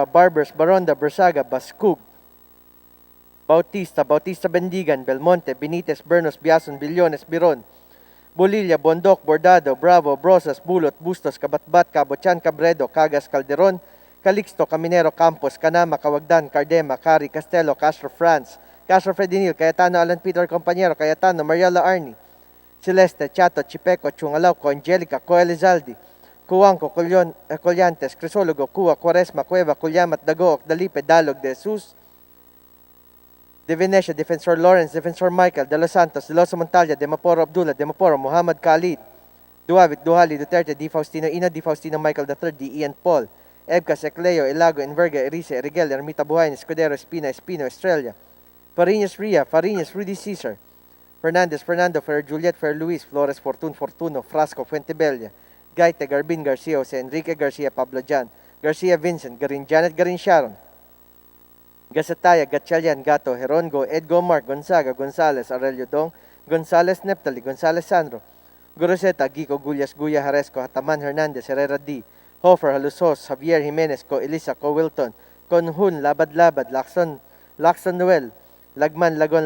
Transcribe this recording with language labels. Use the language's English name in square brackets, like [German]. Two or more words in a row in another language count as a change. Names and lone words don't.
[English] Barbers, Baronda, Bersaga, Bascug, Bautista, Bendigan, Belmonte, Benitez, Bernos, Biason, Billones, Biron, Bolilla, Bondoc, Bordado, Bravo, Brosas, Bulot, Bustos, Kabatbat, Cabochan, Cabredo, Cagas, Calderon, Calixto, Caminero, Campos, Canama, Cawagdan, Cardema, Cari, Castelo, Castro France, Castro Fredinil, Cayetano, Alan Peter, Compañero, Cayetano, Mariela Arni, Celeste, Chato, Chipeco, Chungalauco, Angelica, Coelizaldi, Cuanco, Collantes, Crisologo, Cua, Quaresma, Cueva, Culyamat, Dagook, Dalipe, Dalog, De Jesus, De Venecia, Defensor Lawrence, Defensor Michael, De Los Santos, De Los Montalia, De Maporo Abdullah, De Maporo, Muhammad Khalid, Duavit, Duhali, Duterte, Di Faustino Ina, Di Faustino Michael III, Di Ian Paul, Ebcas, Ecleo, Elago, Enverga, Erice, Erigel, Ermita Buhayn, Escudero, Espina, Espino, Estrella, Fariñas Ria, Fariñas, Rudy Cesar, Fernandez, Fernando, Fer Juliet, Fer Luis, Flores, Fortuno, Frasco, Fuentebella, Gaite, Garbin, Garcia, Jose Enrique Garcia, Pablo Jan, Garcia Vincent, Garin Janet, Garin Sharon, Gasataya, Gatchalian, Gato, Herongo, Edgo Mark, Gonzaga, Gonzales, Aurelio Dong, Gonzales Neptali, Gonzales Sandro, Goroseta, Gico, Gullas, Guya, Haresco, Hataman, Hernandez, Herrera D, Hofer, Halusos, Javier Jimenez, Co Elisa, Co Wilton, Conhun, Labad, Lacson Noel, Lagman, Lagon,